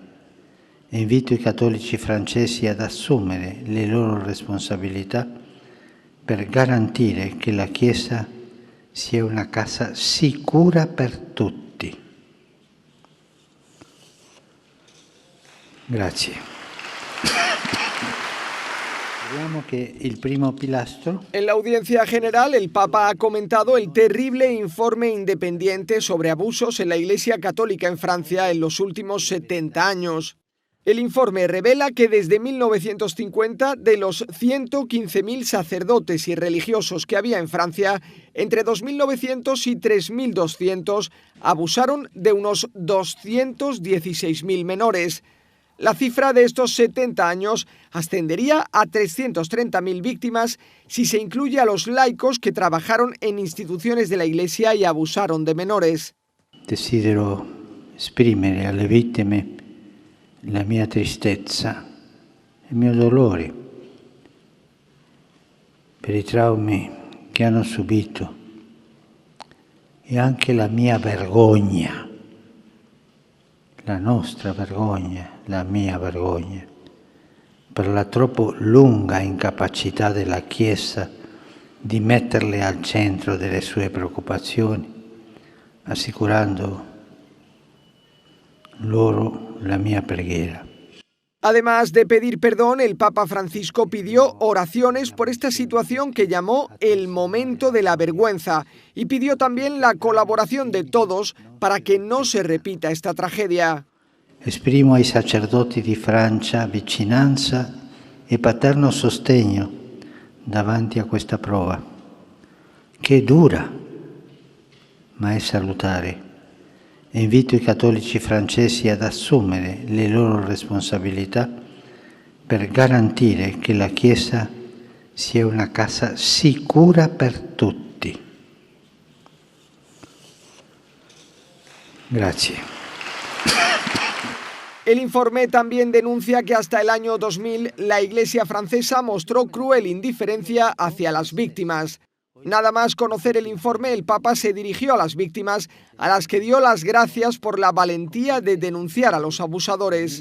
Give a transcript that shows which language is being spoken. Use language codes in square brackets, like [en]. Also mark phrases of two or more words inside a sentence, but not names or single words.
[it] E invito i cattolici francesi ad assumere le loro responsabilità per garantire che la Chiesa sia una casa sicura per tutti. Grazie. [es] En la audiencia general, el Papa ha comentado el terrible informe independiente sobre abusos en la Iglesia Católica en Francia en los últimos 70 años. El informe revela que desde 1950, de los 115.000 sacerdotes y religiosos que había en Francia, entre 2.900 y 3.200 abusaron de unos 216.000 menores. La cifra de estos 70 años ascendería a 330.000 víctimas si se incluye a los laicos que trabajaron en instituciones de la Iglesia y abusaron de menores. [it] Desidero esprimere alle vittime la mia tristezza, il mio dolore per i traumi che hanno subito e anche la mia vergogna, la nostra vergogna, la mia vergogna, per la troppo lunga incapacità della Chiesa di metterle al centro delle sue preoccupazioni, assicurando loro la mia preghiera. [es] Además de pedir perdón, el Papa Francisco pidió oraciones por esta situación que llamó el momento de la vergüenza y pidió también la colaboración de todos para que no se repita esta tragedia. [it] Esprimo ai sacerdoti di Francia vicinanza e paterno sostegno davanti a questa prova, che è dura, ma è salutare. E invito i cattolici francesi ad assumere le loro responsabilità per garantire che la Chiesa sia una casa sicura per tutti. Grazie. [es] El informe también denuncia que hasta el año 2000 la Iglesia francesa mostró cruel indiferencia hacia las víctimas. Nada más conocer el informe, el Papa se dirigió a las víctimas, a las que dio las gracias por la valentía de denunciar a los abusadores.